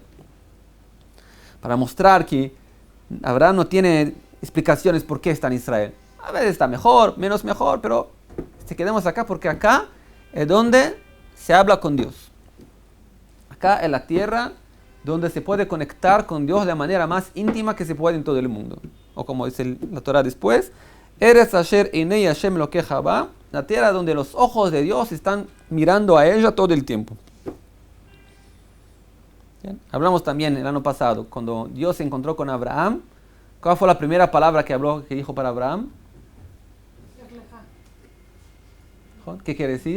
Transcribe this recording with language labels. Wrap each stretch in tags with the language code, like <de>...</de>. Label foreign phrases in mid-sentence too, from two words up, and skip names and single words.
<es>Para mostrar que Abraham no tiene explicaciones por qué está en Israel. A veces está mejor, menos mejor, pero se quedemos acá porque acá es donde se habla con Dios. Acá es la tierra donde se puede conectar con Dios de la manera más íntima que se puede en todo el mundo. O como dice la Torah después,</es> <he>ארץ אשר עיני השם אלוקיך בה,</he> <es>la tierra donde los ojos de Dios están mirando a ella todo el tiempo. ¿Bien? Hablamos también el año pasado, cuando Dios se encontró con Abraham, ¿cuál fue la primera palabra que dijo para Abraham? ¿Qué quiere decir?</es>